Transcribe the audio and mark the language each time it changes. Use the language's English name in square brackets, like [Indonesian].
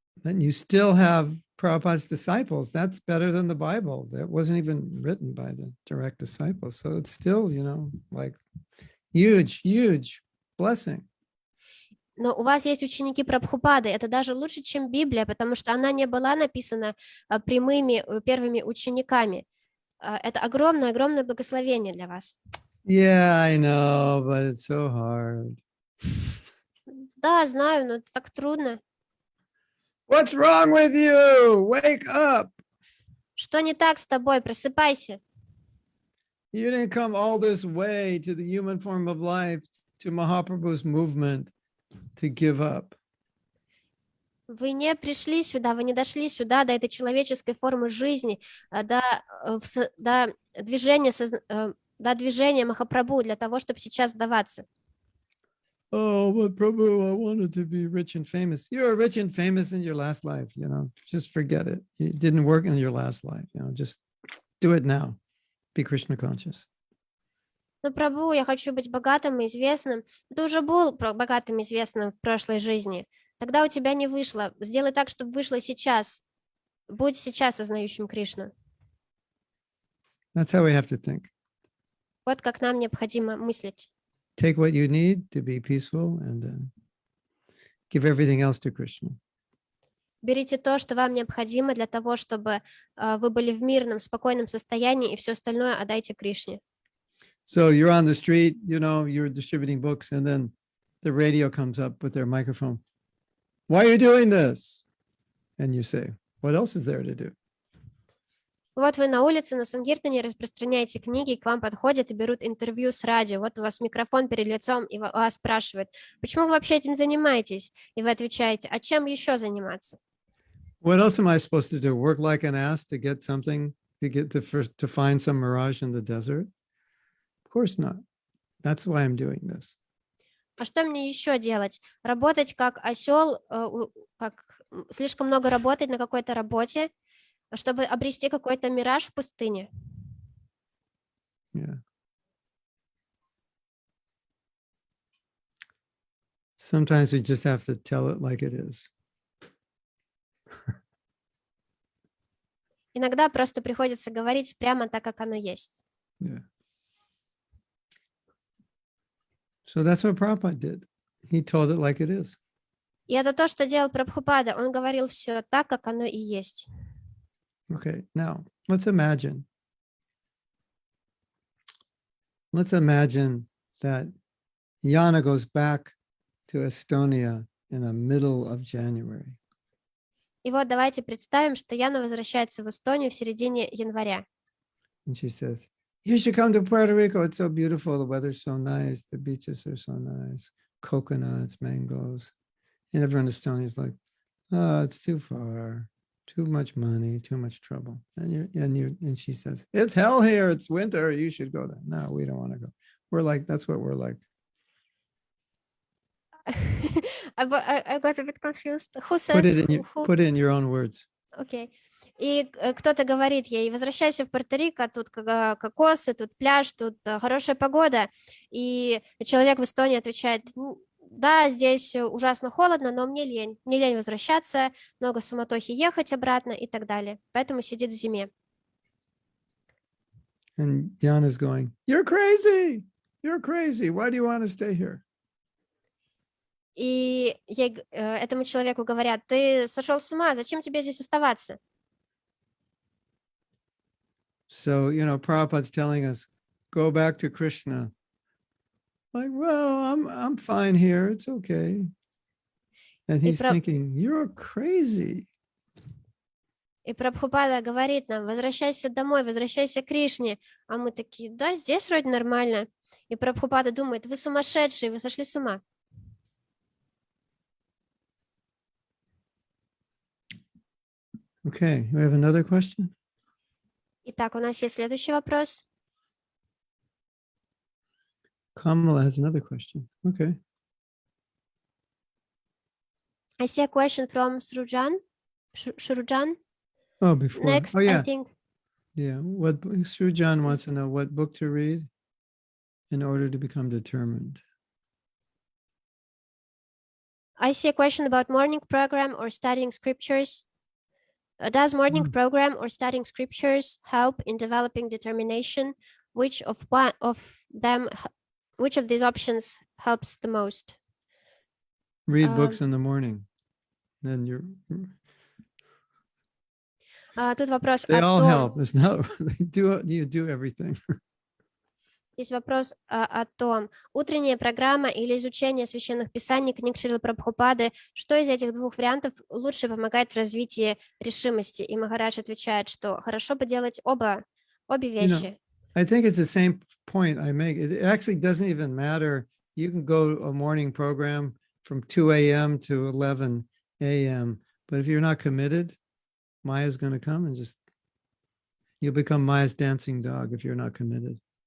[English] And you still have Prabhupada's disciples. That's better than the Bible. That wasn't even written by the direct disciples. So it's still, like huge blessing. [Russian] Но у вас есть ученики Прабхупады. Это даже лучше, чем Библия, потому что она не была написана прямыми первыми учениками. Это огромное благословение для вас. [English] Yeah, I know, but it's so hard. [Russian] Да, знаю, но это так трудно. [English] What's wrong with you? Wake up. [Russian] Что не так с тобой? Просыпайся. [English] You didn't come all this way to the human form of life, to Mahaprabhu's movement, to give up. [Russian] Вы не пришли сюда, вы не дошли сюда до этой человеческой формы жизни, до движения Махапрабху для того, чтобы сейчас сдаваться. [English] Oh, but Prabhu, I wanted to be rich and famous. You were rich and famous in your last life, just forget it. It didn't work in your last life, just do it now. Be Krishna conscious. [Russian] Ну, Прабху, я хочу быть богатым и известным. Ты уже был богатым и известным в прошлой жизни. Тогда у тебя не вышло. Сделай так, чтобы вышло сейчас. Будь сейчас сознающим Кришну. [English] That's how we have to think. [Russian] Вот как нам необходимо мыслить. [English] Take what you need to be peaceful and then give everything else to Krishna. [Russian] Берите то, что вам необходимо для того, чтобы вы были в мирном, спокойном состоянии, и все остальное отдайте Кришне. [English] So you're on the street, you're distributing books, and then the radio comes up with their microphone. Why are you doing this? And you say, what else is there to do? [Russian] Вот вы на улице, на Сангиртане распространяете книги, к вам подходят и берут интервью с радио. Вот у вас микрофон перед лицом, и вас спрашивают, почему вы вообще этим занимаетесь? И вы отвечаете, а чем еще заниматься? [English] What else am I supposed to do? Work like an ass to get something, to find some mirage in the desert? Of course not. That's why I'm doing this. [Russian] А что мне еще делать? Работать как осел, слишком много работать на какой-то работе, чтобы обрести какой-то мираж в пустыне. [English] Yeah. Sometimes we just have to tell it like it is. [Russian] Иногда просто приходится говорить прямо так, как оно есть. [English] Yeah. So that's what Prabhupada did. He told it like it is. [Russian] И это то, что делал Прабхупада. Он говорил все так, как оно и есть. [English] Okay, now let's imagine that Yana goes back to Estonia in the middle of January. [Russian] И вот давайте представим, что Яна возвращается в Эстонию в середине января. [English] And she says, you should come to Puerto Rico. It's so beautiful. The weather's so nice. The beaches are so nice. Coconuts, mangoes. And everyone in Estonia is like, oh, it's too far. Too much money, too much trouble. And she says, it's hell here. It's winter. You should go there. No, we don't want to go. We're like, that's what we're like. I got a bit confused. Who Put says? it in your own words. [Russian] Окей. И кто-то говорит ей, возвращайся в Пуэрто-Рико, тут кокосы, тут пляж, тут хорошая погода. И человек в Эстонии отвечает, да, здесь ужасно холодно, но мне лень возвращаться, много суматохи ехать обратно и так далее. Поэтому сидит в зиме. [English] And Diana's going, you're crazy. You're crazy. Why do you want to stay here? [Russian] И этому человеку говорят, ты сошел с ума, зачем тебе здесь оставаться? [English] So, Prabhupada's telling us, go back to Krishna. Like, well, I'm fine here. It's okay. And he's thinking, you're crazy. [Russian] И Прабхупада говорит нам, возвращайся домой, возвращайся к Кришне. А мы такие, да, здесь вроде нормально. И Прабхупада думает, вы сумасшедшие, вы сошли с ума. [English] Okay, we have another question. [Russian] Итак, у нас есть следующий вопрос. [English] Kamala has another question. Okay. I see a question from Shrujan. Shrujan. Oh, before. Next, oh, yeah. I think. Yeah. Srujan wants to know what book to read in order to become determined. I see a question about morning program or studying scriptures. Does morning program or studying scriptures help in developing determination? Which of these options helps the most? Read books in the morning. Then you're. [Russian] Тут вопрос [English] They [Russian] о [English] all [Russian] том, [English] help. It's not you do everything. [Russian] Здесь вопрос о том, утренняя программа или изучение священных писаний, книг Шрилы Прабхупады, что из этих двух вариантов лучше помогает в развитии решимости? И Махарадж отвечает, что хорошо бы делать обе вещи. [English] I think it's the same point I make. It actually doesn't even matter. You can go to a morning program from 2 a.m. to 11 a.m. But if you're not committed, Maya's going to come and you'll become Maya's dancing dog if you're not committed.